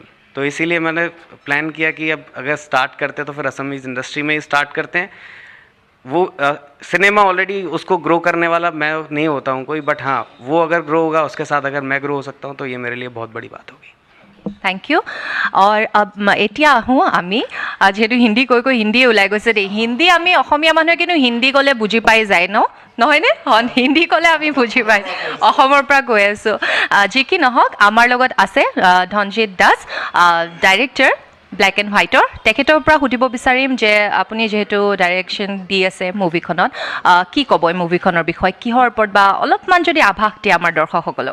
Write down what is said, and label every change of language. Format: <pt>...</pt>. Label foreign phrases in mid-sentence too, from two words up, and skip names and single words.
<hi>तो इसीलिए मैंने प्लान किया कि अब अगर स्टार्ट करते तो फिर</hi> <en>Assamese industry</en> <hi>में ही स्टार्ट करते हैं। वो सिनेमा ऑलरेडी उसको ग्रो करने वाला मैं नहीं होता हूँ कोई, बट हाँ, वो अगर ग्रो होगा, उसके साथ अगर मैं ग्रो हो सकता हूँ, तो ये मेरे लिए बहुत बड़ी बात होगी।</hi> <en>thank you.</en> <as>और এতিয়া আহোঁ আমি, যিহেতু হিন্দী কৈ কৈ হিন্দীয়ে ওলাই গৈছে দেই। হিন্দী আমি অসমীয়া মানুহে কিন্তু হিন্দী ক'লে বুজি পাই যায় ন, নহয়নে? হিন্দী ক'লে আমি বুজি পাই, অসমৰ পৰা কৈ আছোঁ। যি কি নহওক, আমাৰ লগত আছে ধনজিৎ দাস, ডাইৰেক্টৰ ব্লেক এণ্ড হোৱাইটৰ তেখেতৰ পৰা সুধিব বিচাৰিম যে আপুনি যিহেতু ডাইৰেকশ্যন দি আছে মুভিখনত কি ক'ব এই মুভিখনৰ বিষয়ে কিহৰ ওপৰত বা অলপমান যদি আভাস দিয়ে আমাৰ দৰ্শকসকলক</as>